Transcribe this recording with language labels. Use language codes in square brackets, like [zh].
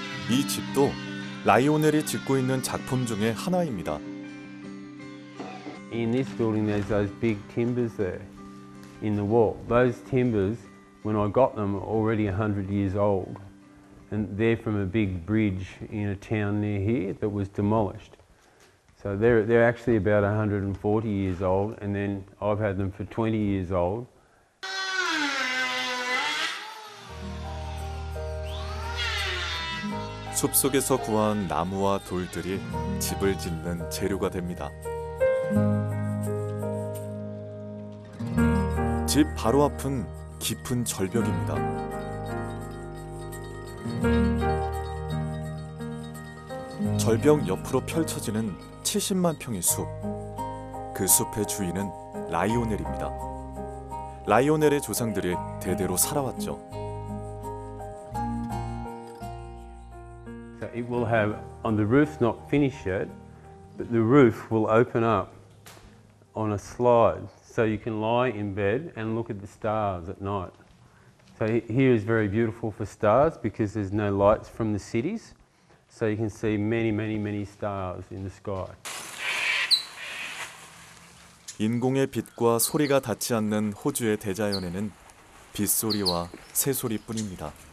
[ko] 이 집도 라이오넬이 짓고 있는 작품 중에 하나입니다. [en] In this building there's those big timbers there in the wall. Those timbers, when I got them, are already 100 years old. And they're from a big bridge in a town near here that was demolished. So they're actually about 140 years old, and then I've had them for 20 years old. [ko] 숲속에서 구한 나무와 돌들이 집을 짓는 재료가 됩니다. 집 바로 앞은 깊은 절벽입니다. 절벽 옆으로 펼쳐지는 70만 평의 숲. 그 숲의 주인은 라이오넬입니다. 라이오넬의 조상들이 대대로 살아왔죠. [en] So it will have, on the roof not finished yet, but the roof will open up on a slide so you can lie in bed and look at the stars at night. So here is very beautiful for stars because there's no lights from the cities, so you can see many, many, many stars in the sky. [ko] 인공의 빛과 소리가 닿지 않는 호주의 대자연에는 빗소리와 새소리뿐입니다.